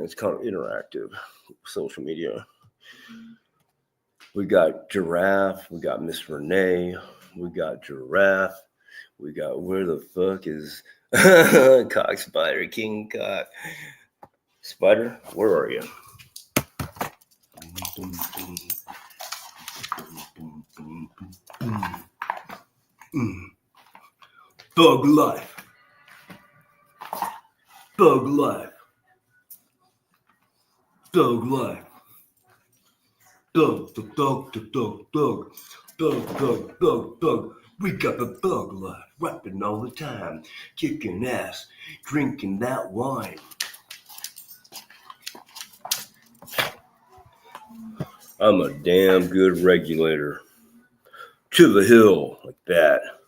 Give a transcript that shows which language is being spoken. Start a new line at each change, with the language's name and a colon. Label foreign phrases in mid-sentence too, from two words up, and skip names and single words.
English: It's kind of interactive, social media. We got Giraffe. We got Miss Renee. We got Giraffe. We got where the fuck is Cock Spider, King Cock Spider? Where are you? Thug life. Thug life. Thug life. Thug, thug, thug, thug, thug, thug, thug, thug, thug, thug. We got the thug life, rapping all the time, kicking ass, drinking that wine. I'm a damn good regulator. To the hill, like that.